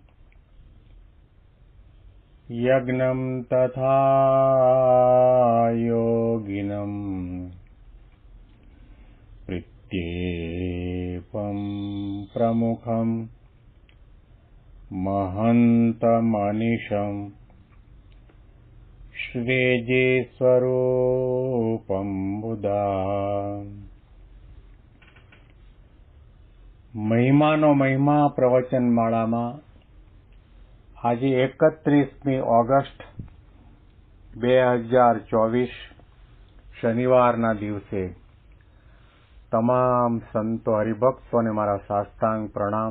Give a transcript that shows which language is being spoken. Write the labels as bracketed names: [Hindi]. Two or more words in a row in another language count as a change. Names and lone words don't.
[Sanskrit] यज्ञं तथा योगिनं प्रत्येकं प्रमुखं महन्तमनिशं श्रीजीस्वरूपं बुधा। [Gujarati] મહિમાનો મહિમા પ્રવચનમાળામાં આજે 31મી ઓગસ્ટ 2024 શનિવારના દિવસે તમામ સંતો હરિભક્તોને મારા સાષ્ટાંગ પ્રણામ.